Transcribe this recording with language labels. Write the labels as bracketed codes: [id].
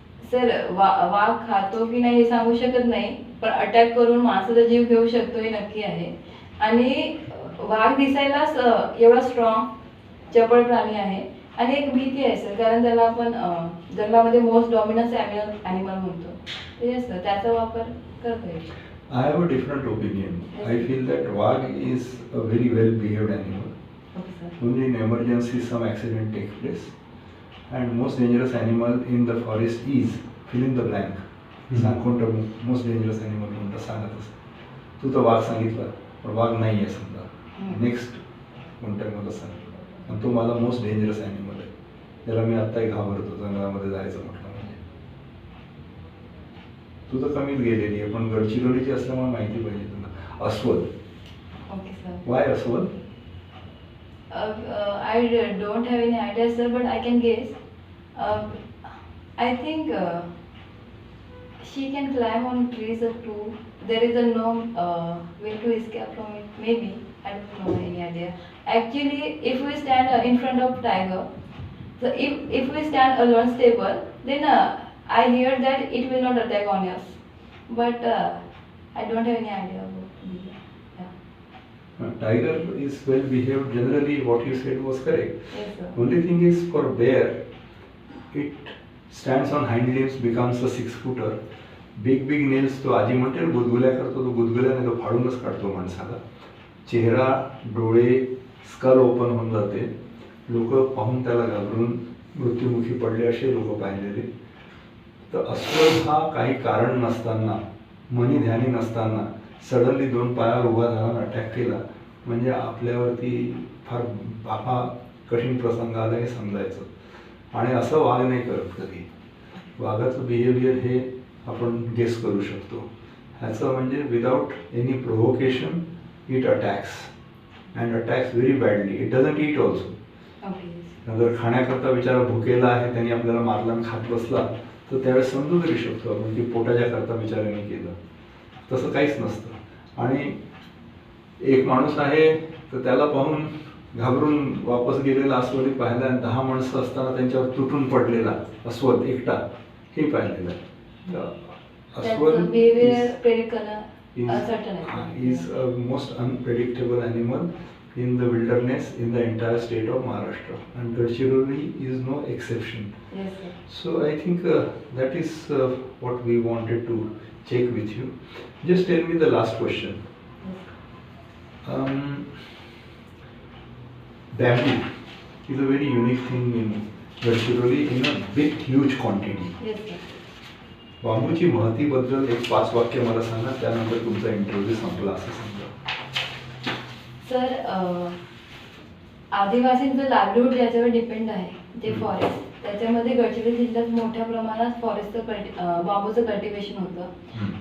[mr] Sir वाघ खातो की नाही हे सांगू शकत नाही, पण अटॅक करून माणसाचा जीव घेऊ शकतो हे नक्की आहे. आणि वाघ दिसायलाच एवढा स्ट्रॉंग चपळ प्राणी आहे. आणि एक भीती आहे सर, कारण त्याला आपण जंगलामध्ये [en] most dominance animal [mr] म्हणतो. ते असतं त्याचा वापर करता येईल. [en] I have a different opinion. I feel that wag is a very well behaved animal. Okay sir. Only in emergency some accident takes place. And most dangerous animal in the forest is fill in the blank. [mr] सांग कोणतं [en] most dangerous animal [mr] कोणतं सांगत असत. तू तर वाघ सांगितला पण वाघ नाही आहे समजा. नेक्स्ट कोणतं मला सांग. आणि तो मला [en] most dangerous animal [mr] आहे. त्याला मी आत्ताही घाबरतो जंगलामध्ये जायचं म्हटलं म्हणजे. तू तर कमीच गेलेली आहे पण गडचिरोलीची असल्यामुळे माहिती पाहिजे तुला. अस्वल. [en] Okay sir. Why अस्वल? I don't have any idea, sir, but I can guess. I think she can climb on trees or too. There is a no way to escape from it. Maybe. I don't know any idea. Actually, if we stand in front of tiger, so if we stand alone stable, then I hear that it will not attack on us. But I don't have any idea about it. Yeah. Tiger is well behaved. Generally, what you said was correct. Yes, sir. Only thing is for bear, it stands on hind limbs, becomes a 6-footer. Big nails [mr] तो आजी म्हणते ना गुदगुल्या करतो, तो गुदगुल्याने तो फाडूनच काढतो माणसाला. चेहरा, डोळे, स्कल ओपन होऊन जाते. लोक पाहून त्याला घाबरून मृत्युमुखी पडले असे लोक पाहिलेले. तर अस्वल हा काही कारण नसताना, मनी ध्यानी नसताना सडनली 2 पायावर उभा झाला अटॅक केला म्हणजे आपल्यावरती फार बापा कठीण प्रसंग आला हे समजायचं. आणि असं वाघ नाही करत कधी. वाघाचं बिहेवियर हे आपण गेस करू शकतो. [en] ह्याचं म्हणजे without any provocation it attacks and attacks very badly. It doesn't eat also. Okay. [mr] जर खाण्याकरता बिचारा भुकेला आहे त्यांनी आपल्याला मारला आणि खात बसला तर त्यावेळेस समजू तरी शकतो आपण की पोटाच्या करता बिचाऱ्याने केलं. तसं काहीच नसतं. आणि एक माणूस आहे तर त्याला पाहून घाबरून वापस गेलेला अस्वल पाहिला आणि 10 माणसं असताना त्यांच्यावर तुटून पडलेला अस्वल एकटा हे पाहिलेलं आहे. [en] That's behavior predict [mr] करणं [en] uncertain [mr] आहे. [en] is a most unpredictable animal in the wilderness in the entire state of Maharashtra, and Gadchiroli is no exception. Yes, sir. So I think that is what we wanted to check with you. Just tell me the last question. Bamboo is a very unique thing in Gadchiroli in a big huge quantity. Yes, sir. [mr] बांबूची महतीबद्दल एक 5 वाक्य मला सांगा, त्यानंतर तुमचा interview संपला असं समजा. सर आदिवासींचं लाईव्हलीहूड ज्याच्यावर डिपेंड आहे जे फॉरेस्ट, त्याच्यामध्ये गडचिरोली जिल्ह्यात मोठ्या प्रमाणात फॉरेस्टचं बांबूचं कल्टिवेशन होतं.